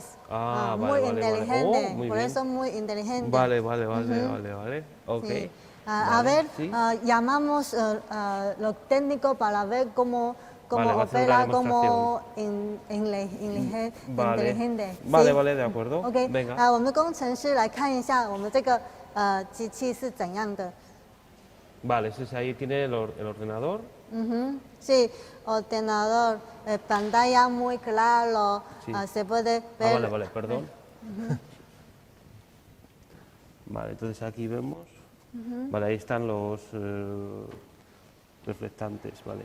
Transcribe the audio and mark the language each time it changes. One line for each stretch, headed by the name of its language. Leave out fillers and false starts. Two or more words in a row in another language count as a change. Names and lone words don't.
Spanish: Muy inteligente, muy por bien. eso muy inteligente. Vale. Ok. Sí. Vale, A ver, sí. llamamos los técnicos para ver cómo Vale, va a hacer una opera como Vale. inteligente. Vale, ¿sí? vale, de acuerdo. OK， Venga.
Chinese: 我们工程师来看一下我们这个机器是怎样的。
Spanish: Vale, ese ahí tiene el ordenador. Sí, ordenador, pantalla muy claro, Sí. Se puede ver. Vale, perdón. Vale, entonces aquí vemos. Vale, ahí están los reflectantes, vale.